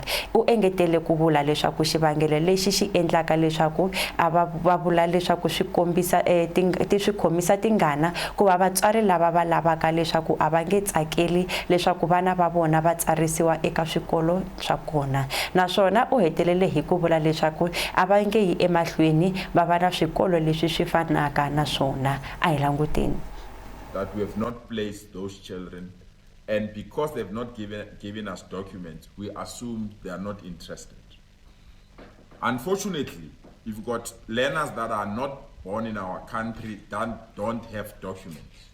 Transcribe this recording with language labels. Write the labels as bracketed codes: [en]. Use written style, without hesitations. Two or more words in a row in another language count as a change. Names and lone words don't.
[ts] U engetele ku vula leswaku xivangelo lexi xi endlaka leswaku va vula leswaku swi khomisa tingana ku va vatswari lava va lavaka leswaku a va nge tsakeli leswaku vana va vona va tsarisiwa eka swikolo swa kona. Naswona u hetelele hi ku vula leswaku a va nge yi emahlweni va va na swikolo leswi swi fanaka na swona. A hi languteni. [en] That we have not placed those children, and because they've not given us documents, we assumed they are not interested. Unfortunately, you've got learners that are not born in our country that don't have documents.